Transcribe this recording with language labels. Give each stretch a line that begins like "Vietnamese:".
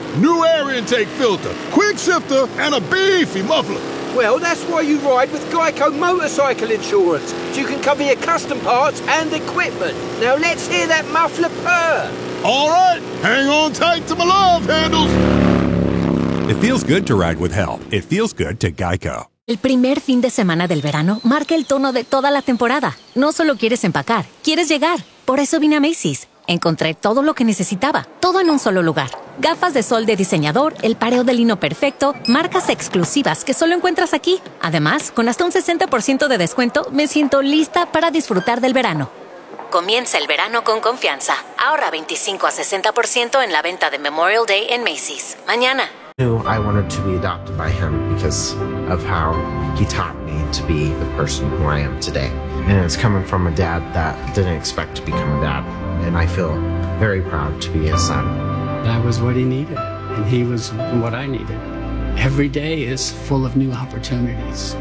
English: New air intake filter, quick shifter, and a beefy muffler. Well, that's why you ride with GEICO Motorcycle Insurance. So you can cover your custom parts and equipment. Now let's hear that muffler purr. All right, hang on tight to my love handles. It feels good to ride with help. It feels good to GEICO.
Spanish: El primer fin de semana del verano marca el tono de toda la temporada. No solo quieres empacar, quieres llegar. Por eso vine a Macy's. Encontré todo lo que necesitaba, todo en un solo lugar. Gafas de sol de diseñador, el pareo de lino perfecto, marcas exclusivas que solo encuentras aquí. Además, con hasta un 60% de descuento, me siento lista para disfrutar del verano. Comienza el verano con confianza. Ahorra 25 a 60% en la venta de Memorial Day en Macy's. Mañana.
English: I wanted to be adopted by him because of how he taught me to be the person who I am today. And it's coming from a dad that didn't expect to become a dad. And I feel very proud to be his son. I was what he needed, and he was what I needed. Every day is full of new opportunities.